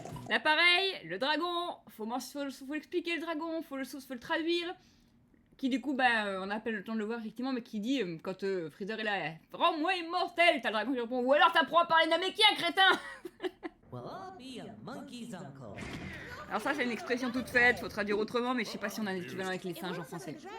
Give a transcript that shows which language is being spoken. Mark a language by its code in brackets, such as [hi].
[fr] Là, pareil, le dragon, faut expliquer le dragon, faut le traduire. Qui du coup, on n'a pas le temps de le voir effectivement, mais qui dit, quand Freezer est là, rends-moi immortel, t'as le dragon qui répond, ou alors t'apprends à parler namékien, crétin! [en] Well, I'll be a monkey's uncle. [fr] Alors ça, c'est une expression toute faite, faut traduire autrement, mais je sais pas si on a un équivalent avec les singes en français.